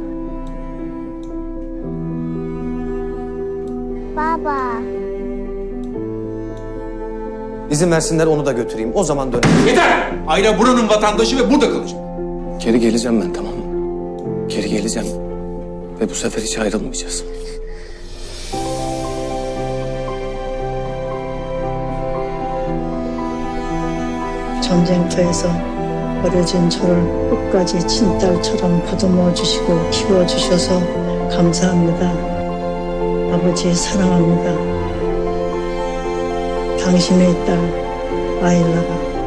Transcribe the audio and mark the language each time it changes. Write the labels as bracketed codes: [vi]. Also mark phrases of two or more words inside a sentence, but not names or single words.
[tr] Baba. İzin versinler onu da götüreyim. O zaman dönerim. Yeter! Ayla buranın vatandaşı ve burada kalacak. Geri geleceğim ben, tamam mı? Geri geleceğim. Ve bu sefer hiç ayrılmayacağız. [ko] 전쟁터에서 버려진 저를 끝까지 친딸처럼 보듬어 주시고 키워 주셔서 감사합니다. 아버지 사랑합니다. 당신의 딸 아일라가.